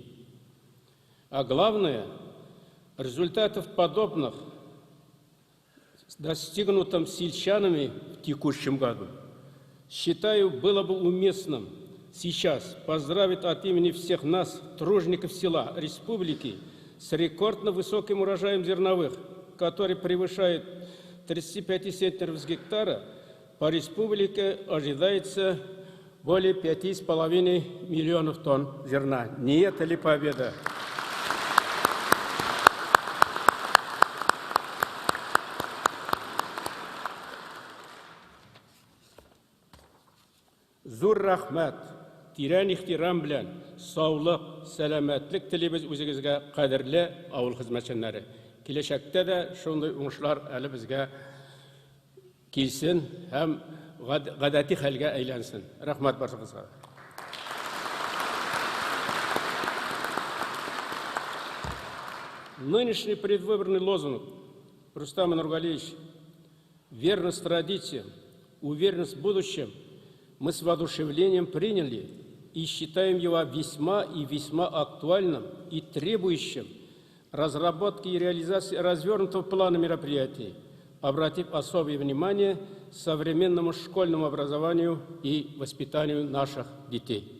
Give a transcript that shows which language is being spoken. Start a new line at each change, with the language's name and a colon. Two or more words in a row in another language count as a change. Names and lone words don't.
Russian: А главное, результатов подобных достигнутым сельчанами в текущем году, считаю, было бы уместным сейчас поздравить от имени всех нас, тружеников села республики, с рекордно высоким урожаем зерновых, который превышает 35 центнеров с гектара. По республике ожидается более 5,5 миллионов тонн зерна. Не это ли победа?
Tatar: Зур рахмат, тиран ихтирам белән, саулык, сәламәтлек телибез үзегезгә, кадерле авыл хезмәтчәннәре. Киләчәктә дә шундый уңышлар әле безгә килсен һәм гадәти хәлгә әйләнсен. Рахмат барыгызга.
Russian: Нынешний предвыборный лозунг Рустама Нургалиевича «Верность традициям, уверенность в будущем» мы с воодушевлением приняли и считаем его весьма и весьма актуальным и требующим разработки и реализации развернутого плана мероприятий, обратив особое внимание современному школьному образованию и воспитанию наших детей.